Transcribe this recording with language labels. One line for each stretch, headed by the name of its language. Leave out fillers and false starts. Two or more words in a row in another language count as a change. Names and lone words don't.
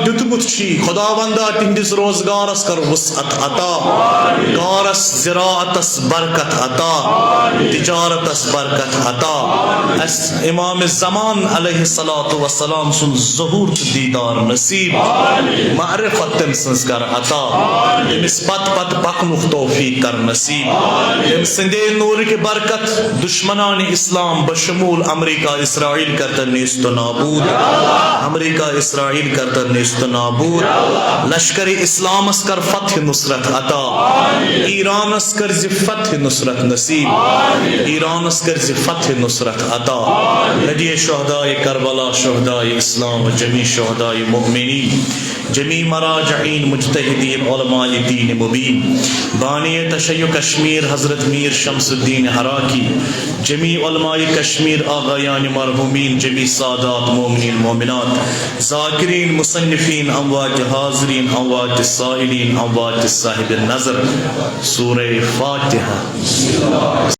Kashmiri: दितमुत छी खुदावंदा तिंदिस रोजगारस कर वसअत अता कारस ज़िराअतस बरकत अता तिजारतस बरकत अता अस इमाम ज़मान
Arabic: عليه الصلاة والسلام
Kashmiri: सुन ज़हूर दीदार नसीब मारिफत तमसंस कर अता इमिस पत पत पकनुख तौफीक कर नसीब इम सिंदे नूर की बरकत दुश्मनान इस्लाम बशमूल अमेरिका इसराइल करता नेस्त नाबूद अमेरिका इसराइल करता नेस्त नाबूद लश्कर इस्लाम कर फतह नुसरत अता ईरान कर फतह नुसरत नसीब ईरान कर फतह नुसरत अता लदिए शुहदाए करबला शुहदाए इस्लाम जमी शुहदाए मुमिनीन जमी मराजईन मुज्तहिदीन उलमाए दीन मुबीन बानी तशय्युअ कश्मीर हजरत मीर शम्सुद्दीन हराकी जमी उलमाए कश्मीर आगायान मरहूमीन जमी सादात मोमिनीन मोमिनात ज़ाकिरीन मुसन्निफीन अमवाज हाज़रीन अमवाज साइलीन अमवाज साहिब नज़र सूरह फातिहा।